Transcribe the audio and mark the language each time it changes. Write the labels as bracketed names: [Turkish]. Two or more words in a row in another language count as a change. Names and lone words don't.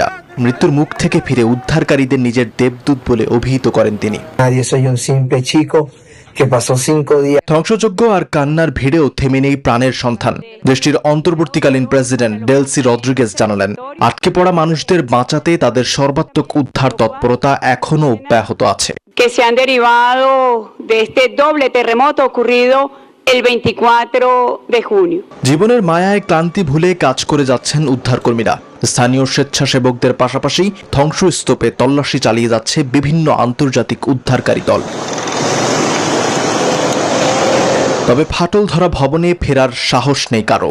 [Bangla] মৃত্যুর মুখ থেকে ফিরে উদ্ধারকারীদের নিজের দেবদূত বলে অভিহিত করেন তিনি। ধ্বংসযজ্ঞ আর কান্নার ভিড়েও থেমে নেই প্রাণের সন্ধান। দেশটির অন্তর্বর্তীকালীন প্রেসিডেন্ট ডেলসি রদ্রিগেজ জানালেন, আটকে পড়া মানুষদের বাঁচাতে তাদের সর্বাত্মক উদ্ধার তৎপরতা এখনো অব্যাহত আছে। [Spanish] Que se han derivado de este doble terremoto ocurrido el 24 de junio. [Bangla] জীবনের মায়ায় ক্লান্তি ভুলে কাজ করে যাচ্ছেন উদ্ধারকর্মীরা। স্থানীয় স্বেচ্ছাসেবকদের পাশাপাশি ধ্বংসস্তূপে তল্লাশি চালিয়ে যাচ্ছে বিভিন্ন আন্তর্জাতিক উদ্ধারকারী দল। তবে ফাটল ধরা ভবনে ফেরার সাহস নেই কারো।